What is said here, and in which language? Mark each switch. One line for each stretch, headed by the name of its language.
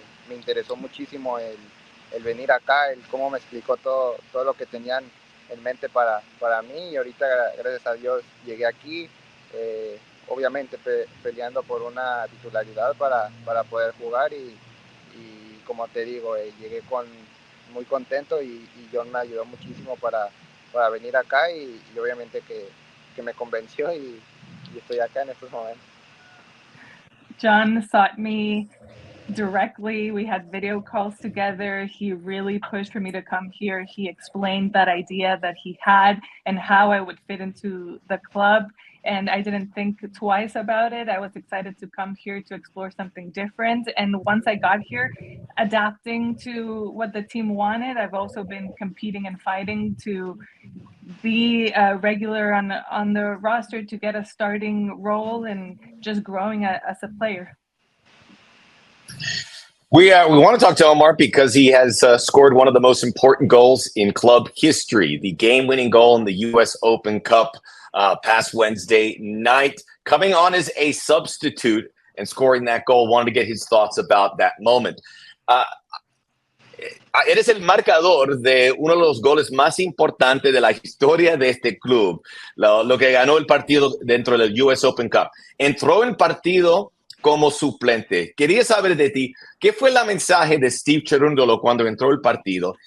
Spanish: Me interesó muchísimo el venir acá, cómo me explicó todo lo que tenían en mente para mí, y ahorita gracias a Dios llegué aquí, obviamente peleando por una titularidad para poder jugar, y como te digo, llegué muy contento, y John me ayudó muchísimo para venir acá, y obviamente que me convenció, y estoy acá en estos momentos.
English: John sought me directly. We had video calls together. He really pushed for me to come here. He explained that idea that he had and how I would fit into the club. And I didn't think twice about it. I was excited to come here to explore something different. And once I got here, adapting to what the team wanted, I've also been competing and fighting to be regular on the roster, to get a starting role, and just growing as a player. We want to talk to Omar because he has scored one of the most important goals in club history, the game-winning goal in the U.S. Open Cup past Wednesday night, coming on as a substitute and scoring that goal. Wanted to get his thoughts about that moment.
Spanish: Eres el marcador de uno de los goles más importantes de la historia de este club, lo que ganó el partido dentro del US Open Cup. Entró en partido como suplente. Quería saber de ti, ¿qué fue el mensaje de Steve Cherundolo cuando entró el partido?